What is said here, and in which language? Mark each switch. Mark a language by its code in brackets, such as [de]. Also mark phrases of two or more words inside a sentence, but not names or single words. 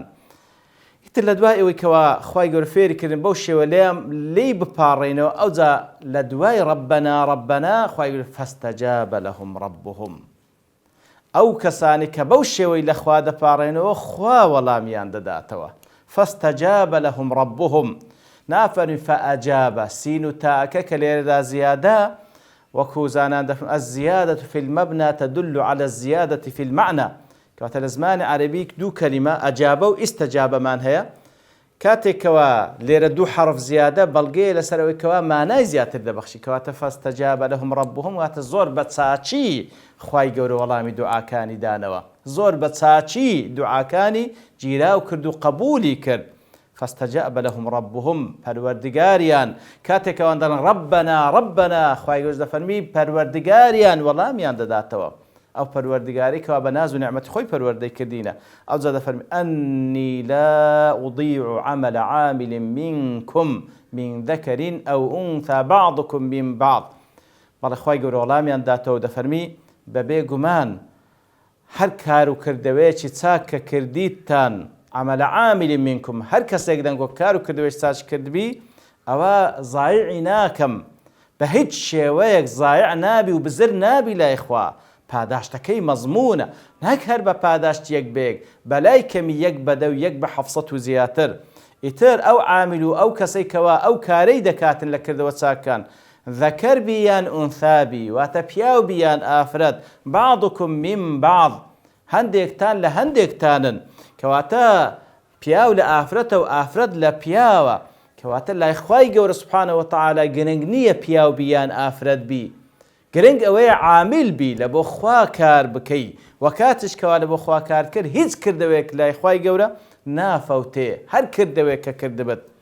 [ckb] ئیتر لە دوای ئەوەی کەوا خوای گەورە فێری کردن بەو شێوە لێی بپاڕێنەوە ئەوجا لە دوای ڕەبەنا خوای گەورە [ar] فەستەجابە لەهم ڕەبوهم [ckb] ئەو کەسانی کە بەو شێوەی لە خوا دەپاڕێنەوە خوا وەڵامیان دەداتەوە. [ar] فەستەجابە لەهم ڕەبوهم [ckb] نافەرمی فەئەجابە سین و تاکە کە لێرەدا زیادە وەکو زانان دەفەرمون [ar] الزیادة في المبنى تدل على الزيادة في المعنى [ckb] کەواتە لە زمانی عەرەبی دوو کەلیمە ئەجابە و ئیستەجابەمان هەیە کاتێکەوە لێرە دوو حرف زیادە بەڵگەیە لەسەرەوەی کەوا مانای زیاتر دەبەخشی کەواتە [ar] فەستەجابە لەهم ڕەبوهم [ckb] واتە زۆر بە چاچی خوای گەورە وەڵامی دوعاکانی دانەوە زۆر بە چاچی دوعاکانی گیراو کرد و قبولی کرد. [ar] فاستجاب لهم ربهم [ckb] پەروەردگاریان کاتێکەوەن دەڵێن ڕەبەنا خوای گەورە دەفەرمی پەروەردگاریان وەڵامیان دەداتەوە ئەو پەروەردگاری کەوا بە ناز و نعمەتی خۆی پەروەردەی کردینە. ئەوجا دەفەرمی [ar] ئەنی لا أضيع عمل عامل منكم من ذكر أو أنثى بعضكم من بعض. [ckb] بەڵێ خوای گەورە وەڵامیان داتەوە دەفەرمی بەبێ گومان هەر کار و کردەوەیەکی چاک کە کردیتان [ar] عمل عامل منكم [ckb] هەر کەسێک دەنگۆ کار و کردەوەیەکی چاک کردبی ئەوە زایعی ناکەم بە هیچ شێوەیەک زایع نابی و بزر نابی لای خوا پاداشتەکەی مەزمونە ناک هەر بە پاداشت یەک بێک بەلای کەمی یەک بەدە و یەک بە 700 و زیاتر. ئیتر ئەو عامل و ئەو کەسەی کەوا ئەو کارەی دەکاتن لە کردەوە چاکان ذەکەر بیان ئونثابی واتە پیاو بیان ئافرەت [ar] بعضكم من بعض [ckb] هەندێکتان لە هەندێکتانن کەواتە پیاو لە ئافرەتە و ئافرەت لە پیاوە کەواتە لای خوای گەورە [ar] سبحانه وتعالى [ckb] گرنگ نییە پیاو بیان ئافرەت بی گرنگ ئەوەیە عامل بی لە بۆ خوا کار بکەی و کاتش کەوا لە بۆ خوا کار کرد هیچ کردەوەیەک لای خوای گەورە نافەوتێ هەر کردەوەیەک کە کردبێت.